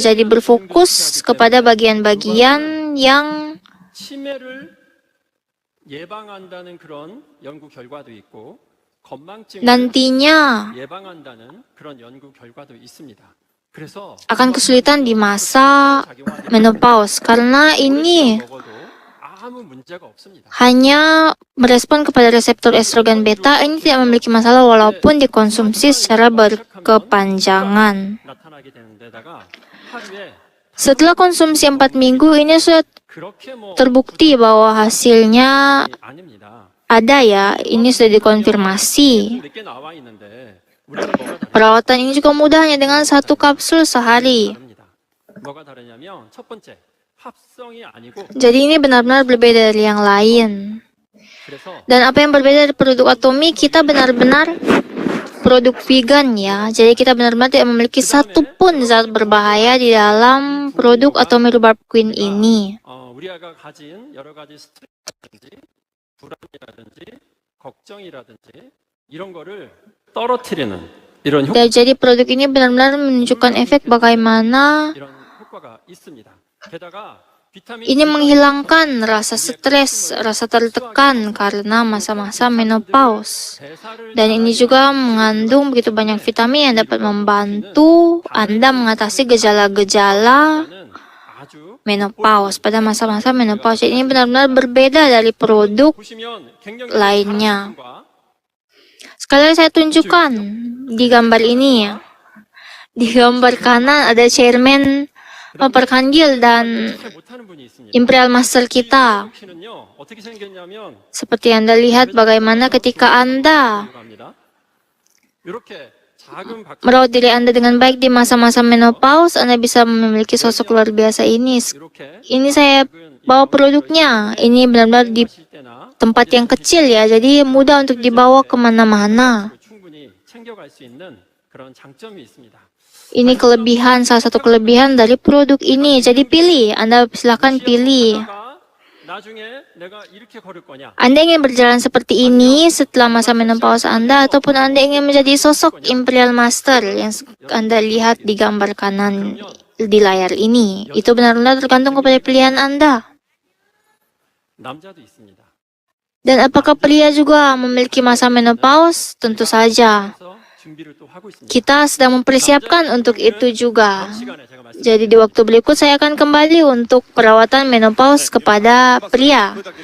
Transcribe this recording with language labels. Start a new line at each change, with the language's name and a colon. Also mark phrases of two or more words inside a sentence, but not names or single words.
Indonesian: Jadi berfokus kepada bagian-bagian yang nantinya akan kesulitan di masa menopause, karena ini
Korean: 아무 문제가 없습니다.
Indonesian: hanya merespon kepada reseptor estrogen beta, ini tidak memiliki masalah walaupun dikonsumsi secara berkepanjangan.
Korean: 나타나게 되는 데다가 하루에
Indonesian: Setelah konsumsi 4 minggu, ini sudah
Korean: 그렇게 뭐
Indonesian: terbukti bahwa hasilnya
Korean: 아닙니다.
Indonesian: ada ya, ini sudah dikonfirmasi.
Korean: 늦게 나와 있는데 우리는 뭐가
Indonesian: Perawatan ini juga mudah hanya dengan 1 kapsul sehari.
Korean: 다릅니다. 뭐가 다르냐면 첫 번째 합성이 아니고
Indonesian: Jadi ini benar-benar berbeda dari yang lain.
Korean: 그래서
Indonesian: Dan apa yang berbeda dari produk Atomy, kita benar-benar produk vegan ya. Jadi kita benar-benar tidak memiliki satupun zat berbahaya di dalam produk Atomy Rhubarb Queen ini.
Korean: 우리 아이가 가진 여러 가지 스트레스라든지 불안이라든지 걱정이라든지 이런 거를 떨어뜨리는 이런
Indonesian: Dan jadi produk ini benar-benar menunjukkan efek bagaimana
Korean: 이런 효과가 있습니다. 게다가 비타민
Indonesian: ini menghilangkan rasa stres, rasa tertekan karena masa-masa menopause.
Korean: 대사를
Indonesian: Dan ini juga mengandung begitu banyak vitamin yang dapat membantu Anda mengatasi gejala-gejala
Korean: 는 아주
Indonesian: menopause pada masa-masa menopause. Ini benar-benar berbeda dari produk
Korean: 보시면 굉장히
Indonesian: lainnya.
Korean: 다른
Indonesian: Sekali lagi saya tunjukkan di gambar ini ya. Di gambar kanan ada chairman Perkandil dan
Korean: 잘 못하는 분이 있습니다.
Indonesian: Imperial Master kita.
Korean: 키는요 어떻게 생겼냐면
Indonesian: Seperti Anda lihat bagaimana ketika Anda
Korean: 갑니다. 이렇게 작은 박
Indonesian: merawat diri Anda dengan baik di masa-masa menopause, Anda bisa memiliki sosok luar biasa ini.
Korean: 이렇게
Indonesian: Ini saya bawa produknya. Ini benar-benar di
Korean: 하실 때나
Indonesian: tempat yang kecil ya, jadi mudah untuk dibawa kemana-mana.
Korean: 충분히 챙겨갈 수 있는 그런 장점이 있습니다.
Indonesian: Ini kelebihan, salah satu kelebihan dari produk ini. Jadi pilih, Anda silakan pilih.
Korean: 하다가 나중에 내가 이렇게 걸을 거냐?
Indonesian: Anda ingin berjalan seperti ini setelah masa menopause Anda, ataupun Anda ingin menjadi sosok Imperial Master yang Anda lihat di gambar kanan di layar ini. Itu benar-benar tergantung kepada pilihan Anda.
Korean: 남자도 있습니다.
Indonesian: Dan apakah pria juga memiliki masa menopause? Tentu saja.
Korean: 그래서 준비를 또 하고 있습니다.
Indonesian: Kita sedang mempersiapkan untuk itu juga.
Korean: 시간에 제가 말씀
Indonesian: Jadi di waktu berikut saya akan kembali untuk perawatan menopause kepada pria.